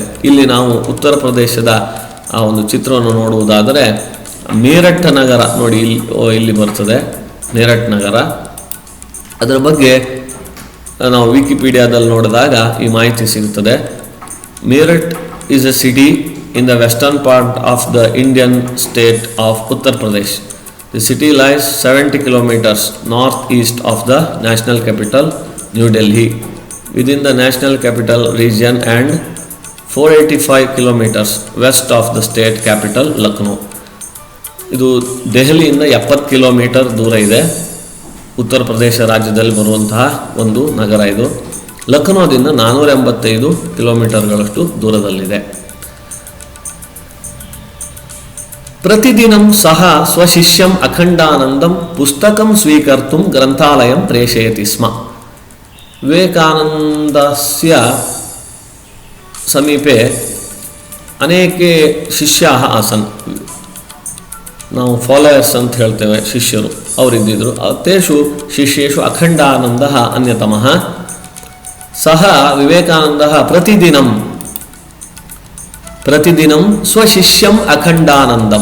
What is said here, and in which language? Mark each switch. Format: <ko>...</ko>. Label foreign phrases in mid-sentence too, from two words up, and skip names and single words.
<kn>ಇಲ್ಲಿ ನಾವು ಉತ್ತರ ಪ್ರದೇಶದ ಆ ಒಂದು ಚಿತ್ರವನ್ನು ನೋಡುವುದಾದರೆ ಮೇರಠ್ ನಗರ ನೋಡಿ, ಇಲ್ಲಿ ಬರ್ತದೆ ಮೇರಠ್ ನಗರ. ಅದರ ಬಗ್ಗೆ ನಾವು ವಿಕಿಪೀಡಿಯಾದಲ್ಲಿ ನೋಡಿದಾಗ ಈ ಮಾಹಿತಿ ಸಿಗುತ್ತದೆ.</kn> <en>ಮೇರಠ್ is a city in the western part of the Indian state of Uttar Pradesh. The city lies 70 kilometers northeast of the national capital, New Delhi, within the national capital region, and 485 kilometers west of the state capital, Lucknow.</en> <kn>ಇದು ದೆಹಲಿಯಿಂದ 70 ಕಿಲೋಮೀಟರ್ ದೂರ ಇದೆ. ಉತ್ತರ ಪ್ರದೇಶ ರಾಜ್ಯದಲ್ಲಿ ಬರುವಂತಹ ಒಂದು ನಗರ ಇದು. ಲಕ್ನೋದಿಂದ 485 ಕಿಲೋಮೀಟರ್ಗಳಷ್ಟು ದೂರದಲ್ಲಿದೆ.</kn> <sa>ಪ್ರತಿದಿನಂ ಸಹ ಸ್ವಶಿಷ್ಯಂ ಅಖಂಡಾನಂದಂ ಪುಸ್ತಕಂ ಸ್ವೀಕರ್ತುಂ ಗ್ರಂಥಾಲಯಂ ಪ್ರೇಷಯತಿ ಸ್ಮ. ವಿವೇಕಾನಂದಸ್ಯ ಸಮೀಪೆ ಅನೇಕೆ ಶಿಷ್ಯಾಃ ಆಸನ್.</sa> <kn>ನಾವು ಫಾಲೋಯರ್ಸ್ ಅಂತ ಹೇಳ್ತೇವೆ, ಶಿಷ್ಯರು ಅವರಿದ್ದಿದ್ರು.</kn> <sa>ತೇಷು ಶಿಷ್ಯೇಷು ಅಖಂಡಾನಂದಃ ಅನ್ಯತಮಃ. ಸಹ ವಿವೇಕಾನಂದಃ ಪ್ರತಿದಿನಂ ಸ್ವಶಿಷ್ಯಂ ಅಖಂಡಾನಂದಂ.</sa>